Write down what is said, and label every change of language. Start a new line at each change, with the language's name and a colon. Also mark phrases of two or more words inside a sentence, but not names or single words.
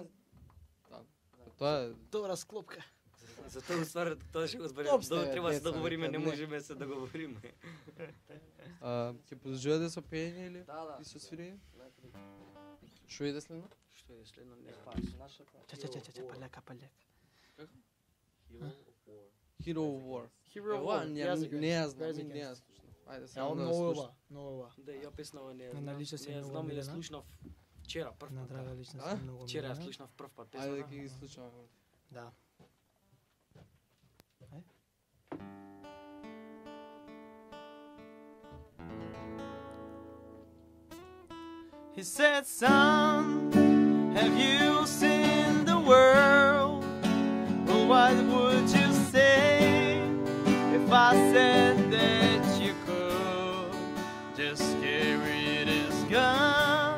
Macedonian: Тоа е Добра склопка. За тоа ствар тоа ќе го зборим. Топ сте, Тоа треба да се деца, договориме, не не. можеме се договориме. ќе продолжувате со пеење или Да. и со свирење? Некој Што иде следно? Што е следно не па, нашата. Ча, палека.
English: Hero of War. Hero of
Macedonian: Ева,
English: War.
Macedonian: не ја знам,
English: Yes,
Macedonian: не ја
English: yes.
Macedonian: слушнав. Ајде Ја, само да много слушам. ова, много ова. Да, ја песнава не ја На знам. личност е Не ја многу знам или ја милена. слушнав вчера прв На пат. драга личност А? е многу Вчера ја милена. слушнав прв пат Ајде да песната. ќе ги слушаме. Да.
English: He said, son, have you seen the world? Well, what would you say if I said that you could just carry this gun?